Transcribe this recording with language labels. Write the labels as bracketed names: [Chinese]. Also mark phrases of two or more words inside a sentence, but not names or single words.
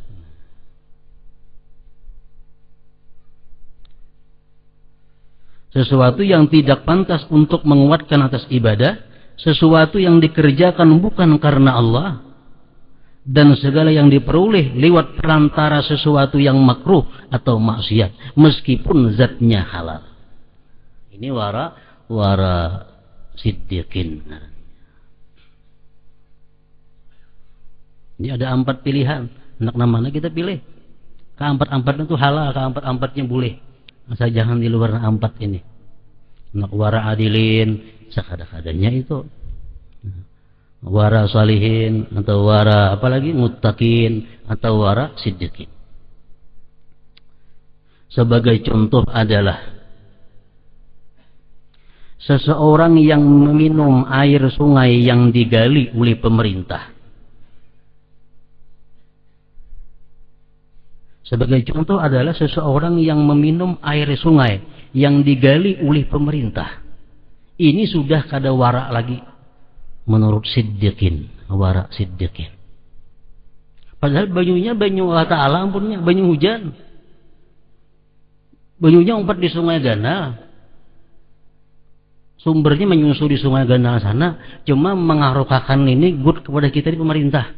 [Indonesian] Sesuatu yang tidak pantas untuk menguatkan atas ibadah, sesuatu yang dikerjakan bukan karena Allah, dan segala yang diperoleh lewat perantara sesuatu yang makruh atau maksiat, meskipun zatnya halal. Ini wara siddiqin. Ini ada 4 pilihan. [Banjar] Nak namanya kita pilih. [Indonesian] Keempat-empatnya itu halal, keempat-empatnya boleh. Masa jangan di luar 4 ini. [Banjar] Nak wara adilin sekada-kadanya itu. [Indonesian] Wara salihin atau wara apalagi muttaqin atau wara siddiqin. Sebagai contoh adalah seseorang yang meminum air sungai yang digali oleh pemerintah. Sebagai contoh adalah seseorang yang meminum air sungai yang digali oleh pemerintah. [Banjar] Ini sudah kada wara lagi menurut siddiqin, wara siddiqin. Padahal banyunya banyu [Arabic] الله تعالى [Banjar] ampunnya, banyu hujan. Banyunya umpat di sungai Ganal. Sumbernya menyusu di sungai Ganal sana, cuma mengarokakan ini good kepada kita di pemerintah.